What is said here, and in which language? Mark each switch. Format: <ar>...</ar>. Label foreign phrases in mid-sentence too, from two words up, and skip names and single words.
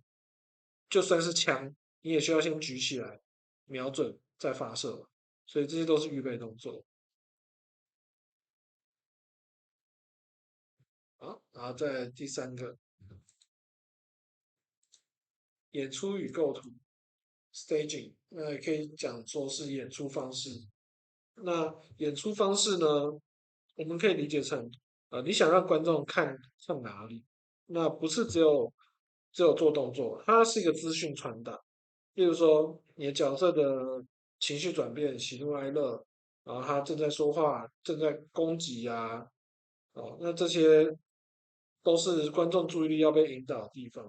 <zh>就算是槍，你也需要先舉起來，瞄準再發射。所以這些都是預備動作。然後再第三個演出與構圖 （staging），那也可以講說是演出方式。那演出方式呢，我們可以理解成，你想讓觀眾看哪裡？那不是只有做動作，它是一個資訊傳達。例如說，你的角色的情緒轉變、喜怒哀樂，然後他正在說話、正在攻擊啊，哦，那這些都是觀眾注意力要被引導的地方。</zh>